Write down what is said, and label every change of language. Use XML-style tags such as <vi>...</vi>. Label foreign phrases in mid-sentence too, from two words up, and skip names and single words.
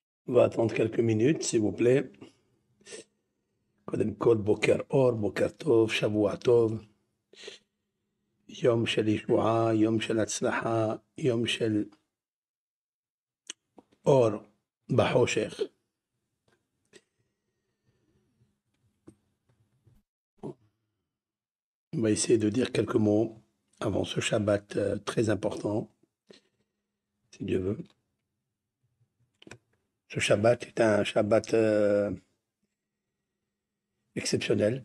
<fr>On va attendre quelques minutes, s'il vous plaît.</fr> <he>קודם כל, בוקר אור, בוקר טוב, שבוע טוב, יום של ישועה, יום של הצלחה, יום של אור בחושך.</he> <fr>On va essayer de dire quelques mots avant ce Shabbat très important, si Dieu veut. Ce Shabbat est un Shabbat exceptionnel.</fr>